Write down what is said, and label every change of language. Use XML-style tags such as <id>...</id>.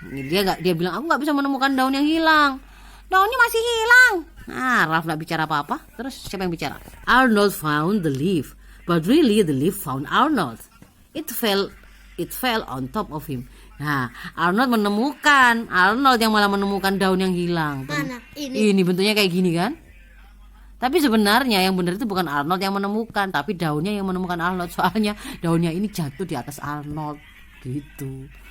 <id>Dia bilang aku nggak bisa menemukan daun yang hilang. Daunnya masih hilang. Nah, Ralph nggak bicara apa-apa. Terus siapa yang bicara?</id> <en>Arnold found the leaf, but really the leaf found Arnold. It fell on top of him.</en> <id>Nah, Arnold yang malah menemukan daun yang hilang. Mana? Ini bentuknya kayak gini kan? Tapi sebenarnya yang benar itu bukan Arnold yang menemukan, tapi daunnya yang menemukan Arnold. Soalnya daunnya ini jatuh di atas Arnold gitu.</id>